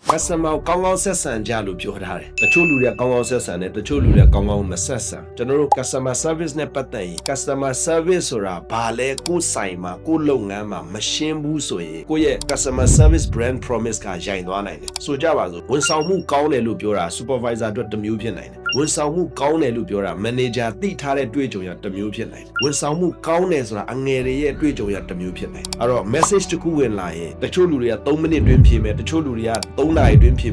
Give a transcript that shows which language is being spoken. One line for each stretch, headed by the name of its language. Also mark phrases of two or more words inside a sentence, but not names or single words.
Burmese: customer ကောင်းကောင်းဆက်ဆံကြလို့ပြောထားတယ်တချို့လူတွေကကောင်းကောင်းဆက်ဆံတယ်တချို့လူတွေကကောင်းကောင်းမဆက်ဆံကျွန်တော်တို့
English: customer service
Burmese: နဲ့ပတ်သက်ရင်
English: customer service
Burmese: ဆိုတာဘာလဲကိုယ်ဆိုင်မှာကိုယ်လုပ်ငန်းမှာမရှင်းဘူးဆိုရင်ကိုယ့်ရဲ့
English: customer service brand promise
Burmese: က ရိုင်သွားနိုင်တယ်ဆိုကြပါစို့ဝန်ဆောင်မှုကောင်းတယ်လို့ပြောတာ supervisor အတွက်တစ်မျိုးဖြစ်နိုင်တယ်ဝန်ဆောင်မှုကောင်းတယ်လို့ပြောတာ manager သိထားတဲ့တွေ့ကြုံရတစ်မျိုးဖြစ်နိုင်တယ်ဝန်ဆောင်မှုကောင်းတယ် ဆိုတာအငယ်တွေရဲ့တွေ့ကြုံရတစ်မျိုးဖြစ်နိုင်တယ်အဲ့တော့ message တစ်ခုဝင်လာရင်တချို့လူတွေက3မိနစ်တွင်းဖြေမယ်တချို့လူတွေက3နာရီတွင်းဖြေ